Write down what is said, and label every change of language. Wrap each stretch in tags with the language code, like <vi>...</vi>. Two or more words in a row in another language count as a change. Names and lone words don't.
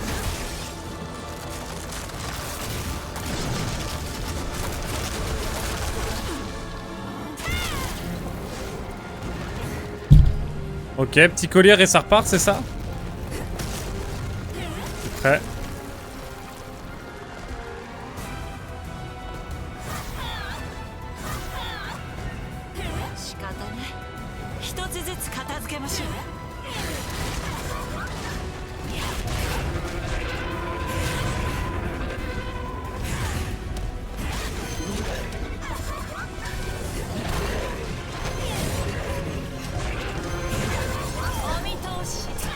<fr>Ok, petit collier et ça repart, c'est ça? C'est prêt.</fr> <ja>仕方ない一つずつ片付けましょうお見通し</ja>